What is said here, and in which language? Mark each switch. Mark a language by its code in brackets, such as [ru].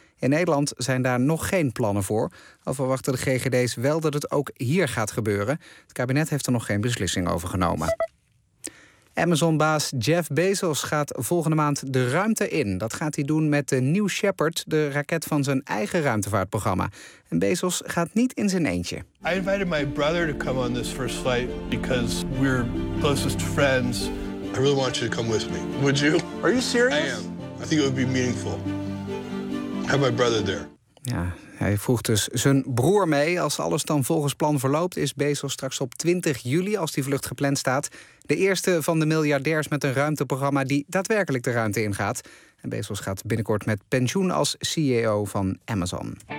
[nl] In Nederland zijn daar nog geen plannen voor. Al verwachten de GGD's wel dat het ook hier gaat gebeuren. Het kabinet heeft er nog geen beslissing over genomen. Amazon-baas Jeff Bezos gaat volgende maand de ruimte in. Dat gaat hij doen met de New Shepard, de raket van zijn eigen ruimtevaartprogramma. En Bezos gaat niet in zijn eentje. [en] I invited my brother to come on this first flight because we're closest friends. I really want you to come with me. Would you? Are you serious? I am. I think it would be meaningful. Have my brother there. [nl] Ja. Hij vroeg dus zijn broer mee. Als alles dan volgens plan verloopt, is Bezos straks op 20 juli, als die vlucht gepland staat, de eerste van de miljardairs met een ruimteprogramma die daadwerkelijk de ruimte ingaat. En Bezos gaat binnenkort met pensioen als CEO van Amazon.